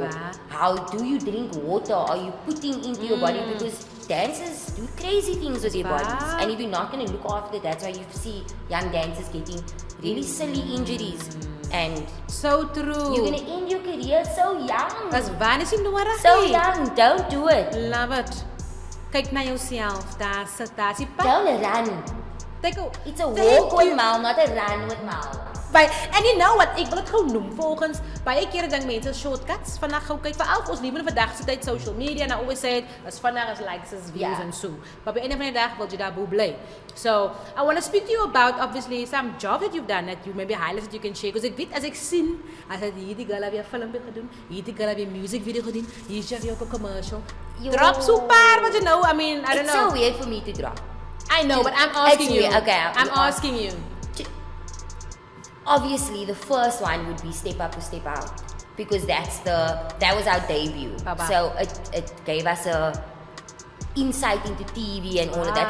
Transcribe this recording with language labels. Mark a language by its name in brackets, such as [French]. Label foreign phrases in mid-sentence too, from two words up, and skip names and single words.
[Afrikaans] Zwaar. [English] how do you drink water. Are you putting into your body? Because dancers do crazy things with their [Afrikaans] Zwaar. [English] bodies, and if you're not gonna look after, that's why you see young dancers getting really silly injuries, and So true. you're gonna end your career so young. [Afrikaans] Dis waar is nie nodig [English] So [Afrikaans] nie. [English] young. Don't do it. Love it. [Afrikaans] Kyk na jouself. Daar sit daar is die pad. [English] Don't run. It's a walk with Mal, not a run with Mal. En you know what, [Afrikaans] ek wil dit gou noem volgens baie kere dink mense shortcuts vandag gou kyk veral vir ons lewe in vandag se tyd [English] social media and I always say it as [Afrikaans] vandag [English] as likes as views Yeah. and so but by the end of the [Afrikaans] dag wil jy daar bo bly. [English] So I want to speak to you about obviously some job that you've done that you maybe highlights that you can share because [Afrikaans] ek weet as ek sien as dit hierdie girl het weer filmpie gedoen, hierdie girl het weer [English] music video [Afrikaans] gedoen, hier's jy ook 'n commercial. [English] Yo. Drop super, but you know, I mean, I don't It's know. so weird for me to drop. I know, but I'm It's asking you. weird. Okay, I'm asking you. Obviously, the first one would be Step Up or Step Out, because that was our debut. Baba. So it gave us a insight into TV and all of that.